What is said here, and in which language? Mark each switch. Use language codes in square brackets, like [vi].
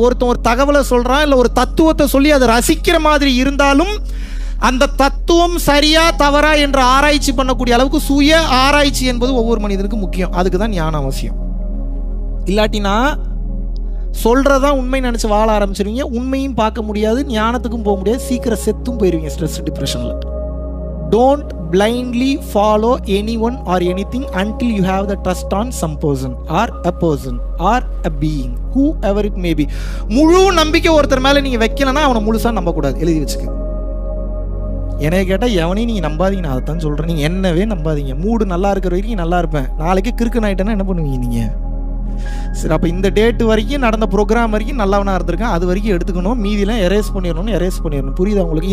[ta] ஒருத்தன் ஒரு தகவலை சொல்கிறான், இல்லை ஒரு தத்துவத்தை சொல்லி அதை ரசிக்கிற மாதிரி இருந்தாலும் அந்த தத்துவம் சரியா தவறா என்று ஆராய்ச்சி பண்ணக்கூடிய அளவுக்கு சுய ஆராய்ச்சி என்பது ஒவ்வொரு மனிதனுக்கும் முக்கியம். அதுக்கு தான் ஞானம் அவசியம். இல்லாட்டினா சொல்கிறதான் உண்மை நினச்சி வாழ ஆரம்பிச்சிருவீங்க. உண்மையும் பார்க்க முடியாது, ஞானத்துக்கும் போக முடியாது, சீக்கிரம் செத்தும் போயிடுவீங்க ஸ்ட்ரெஸ் டிப்ரெஷனில். [en] Don't blindly follow anyone or anything until you have the trust on some person or a being, whoever it may be. [ta] முழு நம்பிக்கை ஒருத்தர் மேலே நீங்கள் வைக்கலன்னா அவனை முழுசாக நம்பக்கூடாது. எழுதி வச்சுக்க. என்னைய கேட்டால் எவனையும் நீங்கள் நம்பாதீங்க, நான் அதை தான் சொல்கிறேன். நீங்கள் என்னவே நம்பாதீங்க. மூடு நல்லா இருக்கிற வரைக்கும் நல்லா இருப்பேன், நாளைக்கு கிறுக்கு ஆகிட்டேன்னா என்ன பண்ணுவீங்க? நீங்கள் சரி, அப்போ இந்த டேட்டு வரைக்கும் நடந்த ப்ரோக்ராம் வரைக்கும் நல்லவனாக இருந்திருக்கேன், அது வரைக்கும் எடுத்துக்கணும், மீதியெல்லாம் எரேஸ் பண்ணிடணும். புரியுதா உங்களுக்கு?